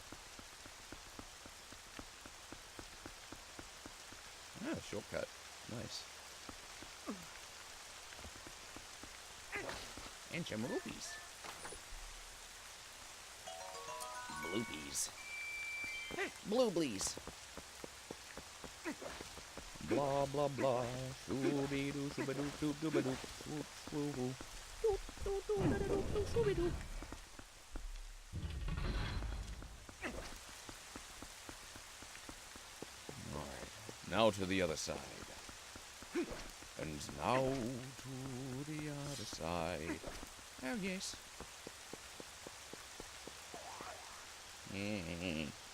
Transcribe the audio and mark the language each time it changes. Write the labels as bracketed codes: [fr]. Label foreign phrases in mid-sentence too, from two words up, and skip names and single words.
[en] Oh, shortcut. Nice. And some rupees. Bloopies. Blooblies. Blah, blah, blah. Shooby-doo, shooby-doo, doop, doop-a-doop. Whoop, whoop, whoop. Doop, doop, doop-a-doop, doop, shooby-doo. Alright, now to the other side. And now to the other side. Oh, yes. Ew.